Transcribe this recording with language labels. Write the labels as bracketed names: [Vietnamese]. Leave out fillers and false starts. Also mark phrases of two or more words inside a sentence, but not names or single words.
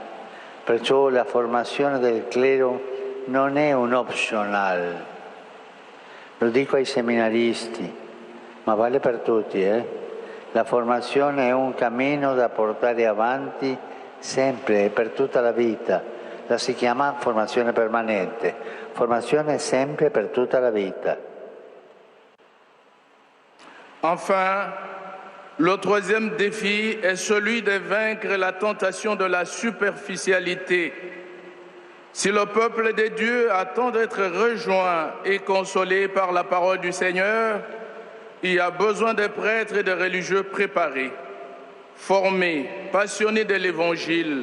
[Italian] Perciò la formazione del clero non è un optional, lo dico ai seminaristi, ma vale per tutti. La formazione è un cammino da portare avanti sempre e per tutta la vita. La si chiama formazione permanente, formazione sempre per tutta la vita. [French] Enfin, le troisième défi est celui de vaincre la tentation de la superficialité. Si le peuple de Dieu attend d'être rejoint et consolé par la parole du Seigneur, il y a besoin de prêtres et de religieux préparés, formés, passionnés de l'Évangile.